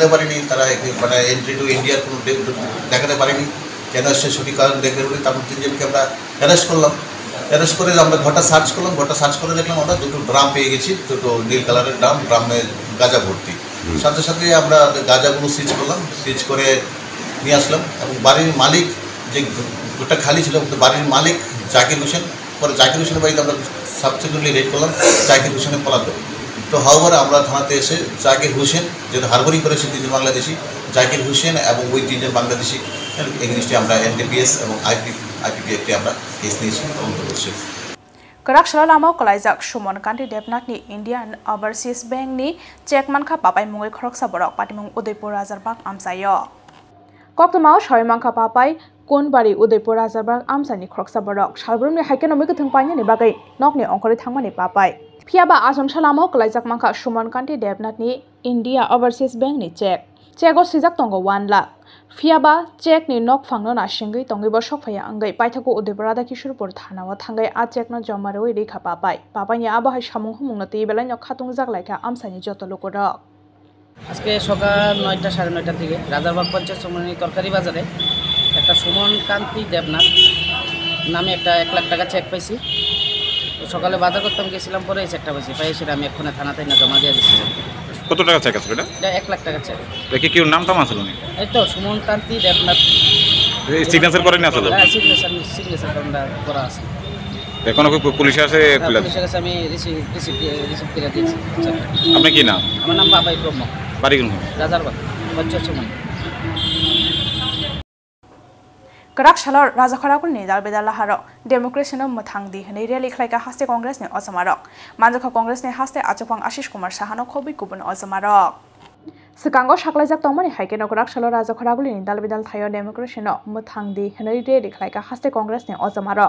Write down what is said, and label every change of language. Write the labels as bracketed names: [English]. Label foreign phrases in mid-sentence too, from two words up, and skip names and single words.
[Bangla] পারেনি তারা মানে [English] entry to India's [Bangla] কোনো দেখাতে পারেনি কেন সে সঠিক কারণ দেখে বলে তারপর তিনজনকে আমরা অ্যারেস্ট করলাম অ্যারেস্ট করে আমরা ঘরটা সার্চ করলাম ঘরটা সার্চ করে দেখলাম আমরা দুটো ড্রাম পেয়ে গেছি দুটো নীল কালারের ড্রামে গাঁজা ভর্তি সাথে সাথে আমরা গাঁজাগুলো সিজ করলাম সিজ করে নিয়ে আসলাম এবং বাড়ির মালিক যে গোটা খালি ছিল বাড়ির মালিক জাকির হোসেন পরে জাকির হোসেনের বাড়িতে আমরা [English] subsequently raid [Bangla] করলাম, জাকির হোসেনের পলাতক। তো হাওয়ারে আমরা থানাতে এসে জাকির হোসেন যেহেতু হারবারিং করেছে 3 জন বাংলাদেশি, জাকির হোসেন এবং ওই 3 জন বাংলাদেশি এগেনস্টে আমরা NDPS এবং IPP একটি আমরা কেস নিয়েছি, তদন্ত করছি। [Kok Borok] Kerak lama kalaijak Shumon Kanti Debnat ni Indian Overseas Bank ni cek manka papai mungi khoroksa borok patimung Udaipur Razarbag amsayo. Koktomao shoi manka papai Konbari Udaipur Razarbag amsani khoroksa borok shalbrum ni haikenomic thungpanya ni bagai nok ni ongkori thangmani papai. Phiaba Asam Shalamo kalaijak manka Shumon Kanti Debnat ni India Overseas Bank ni cek. Ceko sijak tongo 1 lakh. Phiaba cek ni nok phangno na singui tongi bo sokphaya angai paithako Udaipurada Kishorpur thanawa thangai a cek no jomaroi rekha papai. Papai ni abahai samung humung nati belai nok khatung jak laika amsani joto lokorok. [Bangla] আজকে সকাল 9টা 9:30টার দিকে রাজারবাগ পঞ্চায়েত সমিতি তরকারি বাজারে একটা সুমন কান্তি দেবনাথ নামে একটা 1 লাখ টাকা চেক পাইছি। সকালে বাজার করতে গেছিলাম, পরে এই চেকটা পাইছি, পাই সেটা আমি এখন থানাতে না জমা দিয়ে দিচ্ছি। কত টাকা চেক আছে এটা? এটা 1 লাখ টাকা চেক। দেখি কি নামটা আসলো নি? এই তো সুমন কান্তি দেবনাথ। এই সিগনেচার করেন না আসলে? হ্যাঁ, সিগনেচার করা আছে। এখন পুলিশ আছে? পুলিশের কাছে আমি রিসিভ করে দিয়েছি। আপনি কি নাম? আমার নাম বাবাই ব্রহ্ম। বাড়ি কোন? রাজারবাগ পঞ্চায়েত সমিতি। [Kok Borok] Kerak Shalor Rajakharakul ni dal bedal laharo Democracy no muthang di hne rally khlaika haste Congress ni osamarok Manjaka Congress ni haste Achopang Ashish Kumar Sahano khobi kubun osamarok Sekango shaklaijak tongmani haike no Kerak Shalor Rajakharakul ni dal bedal thayo Democracy no muthang di hne rally khlaika haste Congress ni osamarok